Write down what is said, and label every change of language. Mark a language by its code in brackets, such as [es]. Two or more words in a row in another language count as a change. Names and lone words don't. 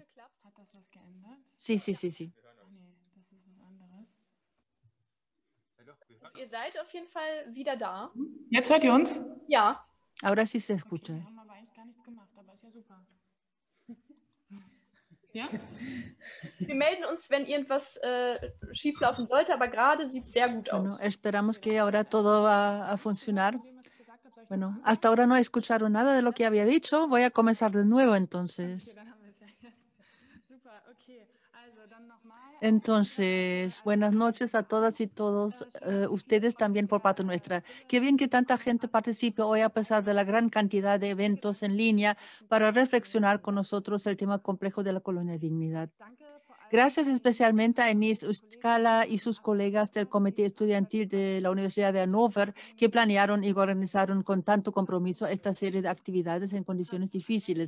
[de] Hat das was geändert? [es] Sí, sí, sí, sí. [de] Ach nee, das ist was anderes. Ihr seid auf jeden Fall wieder da. Jetzt hört ihr uns? Ja. [es] Ahora sí se Okay, escucha. [de] wir haben aber eigentlich gar nichts gemacht, aber ist ja super. Ja? Wir melden uns, wenn irgendwas schieflaufen sollte, aber gerade sieht es sehr gut [es] Bueno, [de] aus. [es] esperamos que ahora todo va a funcionar. Bueno, hasta ahora no escucharon nada de lo que había dicho. Voy a comenzar de nuevo entonces. [de] Dann haben wir es ja jetzt. Super, okay. Also dann nochmal. [es] Entonces, buenas noches a todas y todos, ustedes también por parte nuestra. Qué bien que tanta gente participe hoy a pesar de la gran cantidad de eventos en línea para reflexionar con nosotros el tema complejo de la colonia dignidad. Gracias especialmente a Enis Ustkala y sus colegas del Comité Estudiantil de la Universidad de Hannover que planearon y organizaron con tanto compromiso esta serie de actividades en condiciones difíciles.